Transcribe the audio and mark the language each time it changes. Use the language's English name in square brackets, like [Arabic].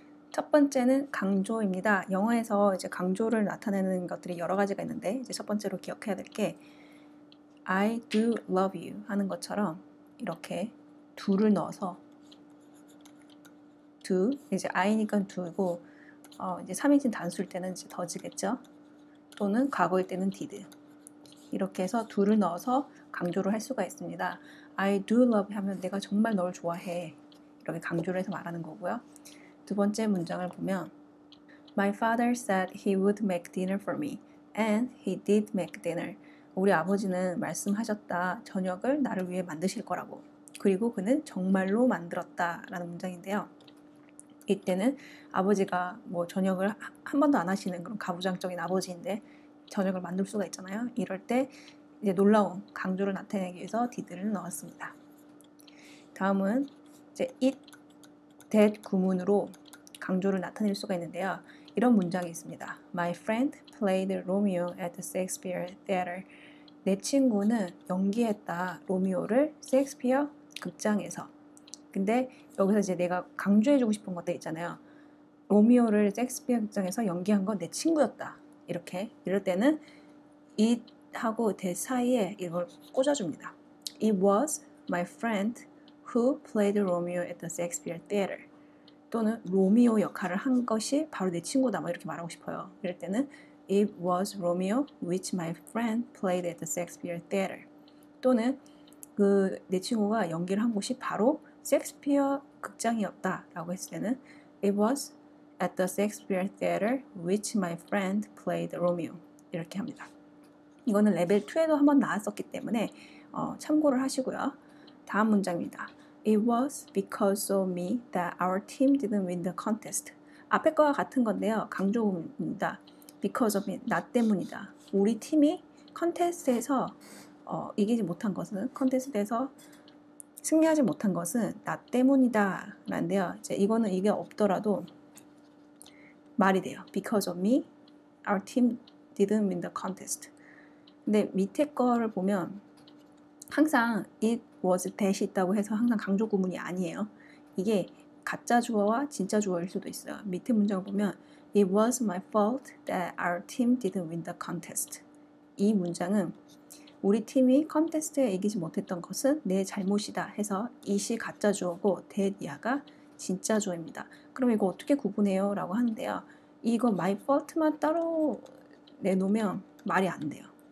[Korean] 첫 번째는 강조입니다. 영어에서 이제 강조를 나타내는 것들이 여러 가지가 있는데 이제 첫 번째로 기억해야 될 게 [English] I do love you [Korean] 하는 것처럼 이렇게 do를 넣어서 do, 이제 I니까 do고 이제 3인칭 단수일 때는 이제 does겠죠. 또는 과거일 때는 did. 이렇게 해서 do를 넣어서 강조를 할 수가 있습니다. [English] I do love [Korean] 하면 내가 정말 널 좋아해. 이렇게 강조를 해서 말하는 거고요. 두 번째 문장을 보면 [English] My father said he would make dinner for me and he did make dinner. [Korean] 우리 아버지는 말씀하셨다. 저녁을 나를 위해 만드실 거라고. 그리고 그는 정말로 만들었다. 라는 문장인데요. 이때는 아버지가 뭐 저녁을 한 번도 안 하시는 그런 가부장적인 아버지인데 저녁을 만들 수가 있잖아요. 이럴 때 이제 놀라운 강조를 나타내기 위해서 did를 넣었습니다. 다음은 이제 it, that 구문으로 강조를 나타낼 수가 있는데요. 이런 문장이 있습니다. [English] My friend played Romeo at the Shakespeare Theater. [Korean] 내 친구는 연기했다. 로미오를 셰익스피어 극장에서. 근데 여기서 이제 내가 강조해주고 싶은 것들 있잖아요. 로미오를 셰익스피어 극장에서 연기한 건 내 친구였다. 이럴 때는 it 하고 that 사이에 이걸 꽂아줍니다. [English] It was my friend who played Romeo at the Shakespeare Theater. [Korean] 또는 로미오 역할을 한 것이 바로 내 친구다. 뭐 이렇게 말하고 싶어요. 이럴 때는 [English] It was Romeo which my friend played at the Shakespeare Theater. [Korean] 또는 내 친구가 연기를 한 곳이 바로 셰익스피어 극장이었다 라고 했을 때는 [English] It was at the Shakespeare Theater which my friend played Romeo. [Korean] 이렇게 합니다. 이거는 레벨 2에도 한번 나왔었기 때문에 참고를 하시고요. 다음 문장입니다. [English] It was because of me that our team didn't win the contest. [Korean] 앞에 거와 같은 건데요. 강조입니다. [English] Because of me, [Korean] 나 때문이다. 우리 팀이 컨테스트에서 이기지 못한 것은, 컨테스트에서 승리하지 못한 것은 나 때문이다 라는데요. 이거는 이게 없더라도 말이 돼요. [English] Because of me, our team didn't win the contest. [Korean] 근데 밑에 거를 보면 항상 [English] it was that [Korean] 이 있다고 해서 항상 강조 구문이 아니에요. 이게 가짜 주어와 진짜 주어일 수도 있어요. 밑에 문장을 보면 [English] It was my fault that our team didn't win the contest. [Korean] 이 문장은 우리 팀이 컨테스트에 이기지 못했던 것은 내 잘못이다 해서 it이 가짜 주어고 that 이하가 진짜 주어입니다. 그럼 이거 어떻게 구분해요? 라고 하는데요. 이거 my fault만 따로 내놓으면 말이 안 돼요.